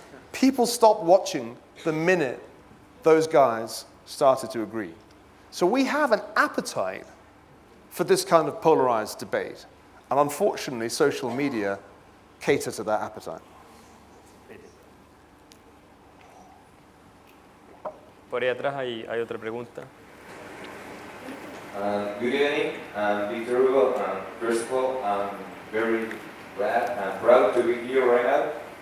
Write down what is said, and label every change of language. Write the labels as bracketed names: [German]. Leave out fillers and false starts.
[English] people stopped watching the minute those guys started to agree. So we have an appetite for this kind of polarized debate. And unfortunately, social media cater to that appetite. [Spanish] Por ahí atrás hay otra pregunta. [English] Good evening, I'm Victor Hugo. First of all, I'm very glad and proud to be here right now.